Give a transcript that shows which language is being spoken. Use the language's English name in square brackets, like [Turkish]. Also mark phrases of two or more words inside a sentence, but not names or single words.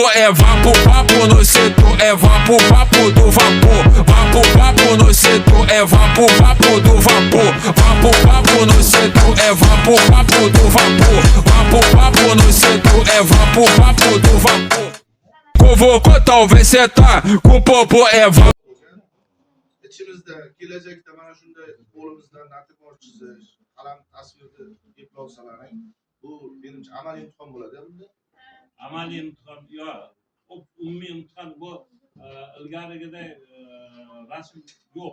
[Portuguese] É vapo, vapo no setor, é vapo, vapo do vapor, vapo, vapo no setor, é vapo, vapo do vapor, vapo, vapo no setor, é vapo, vapo do vapor, vapo, vapo no setor, é vapo, vapo do vapor. Convocou, então vem sentar com o popô. É vapo. [Uzbek] İçimizde gelecekte mana shunday qo'limizdan natijor chizish, qalam tasvirni eplolsalaring, bu menimcha amaliy imtihon bo'ladi bunda. Amaliy imtihon yo'q. Umumiy imtihon bu ilgarigidek rasm yo'q.